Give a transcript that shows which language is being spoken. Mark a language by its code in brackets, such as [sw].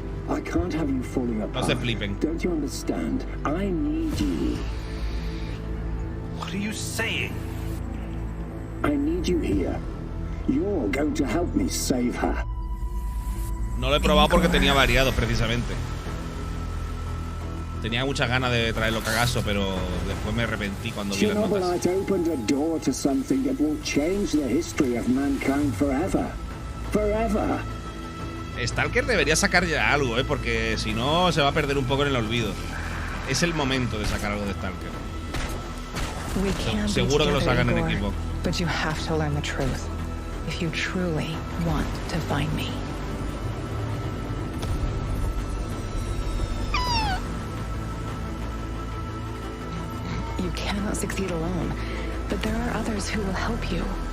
[en] I can't have you falling apart. [es] No se flipen. [en] Don't you understand? I need you. What are you saying? I need you here. You're going to help me save her. [es] No lo he probado porque tenía variados, precisamente. Tenía muchas ganas de traerlo cagazo, pero después me arrepentí cuando vi las notas. [en] Chernobyl opened a door to something that will change the history of mankind forever. Forever. [es] Stalker debería sacar ya algo, porque si no se va a perder un poco en el olvido. Es el momento de sacar algo de Stalker. Seguro que lo sacan en Xbox. [en] But you have to learn the truth if you truly want to find me. You cannot succeed alone, but there are others who will help you.